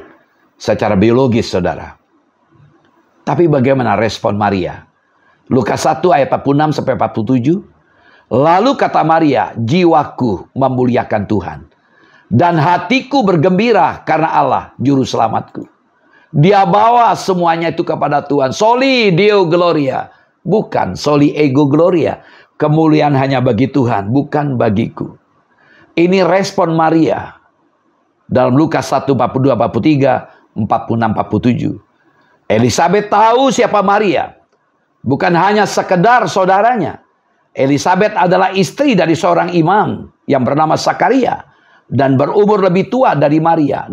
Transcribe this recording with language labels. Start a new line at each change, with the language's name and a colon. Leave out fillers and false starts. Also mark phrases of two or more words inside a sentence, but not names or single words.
Indonesian: Secara biologis, saudara. Tapi bagaimana respon Maria? Lukas 1 ayat 46-47. Lalu kata Maria, jiwaku memuliakan Tuhan, dan hatiku bergembira karena Allah juru selamatku. Dia bawa semuanya itu kepada Tuhan.
Latin: Soli Deo Gloria. Bukan soli ego gloria.
Indonesian: Kemuliaan hanya bagi Tuhan, bukan bagiku. Ini respon Maria dalam Lukas 1, 42-43, 46-47. Elisabet tahu siapa Maria. Bukan hanya sekedar saudaranya. Elisabet adalah istri dari seorang imam yang bernama Zakaria dan berumur lebih tua dari Maria.